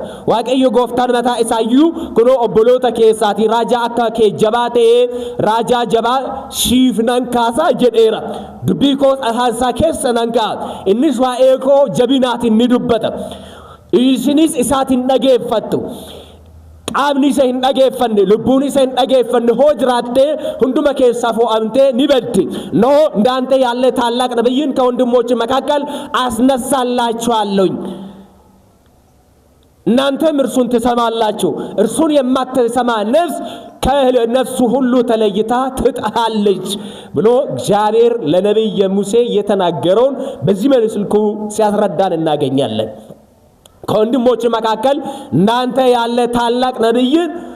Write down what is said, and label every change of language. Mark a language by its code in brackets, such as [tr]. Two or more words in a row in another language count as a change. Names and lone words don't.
[om] Waaqayyo gooftaan mataa isaayyuu kunoo obboloota keessaati raajaa akka kee jabaa ta'ee raajaa jabaa siif nan kaasaa jedheera. Dubbii koos asaansaa keessa nan kaa'a. Innis waa'ee koo jabinaatiin ni dubbata. Isinis isaatiin dhageeffattu. qaamni isa hin dhageeffanne lubbuun isa hin dhageeffanne hoo jiraatte hunduma keessaa fo'amtee ni baddi [am] ነው እንዳንተ ያለ ታላቅ ነብይን ከወንድሞች መካከል አስነሳላችኋለሁ እናንተም እርሱን ትሰማላችሁ እርሱን የማትሰማ ነፍስ ከነፍሱ ሁሉ ተለይታ ትጠፋለች ብሎ እግዚአብሔር ለነብይ ሙሴ የተናገረውን በዚህ መልኩ ሲያስረዳን እናገኛለን ከወንድሞች መካከል እናንተ ያለ ታላቅ ነብይን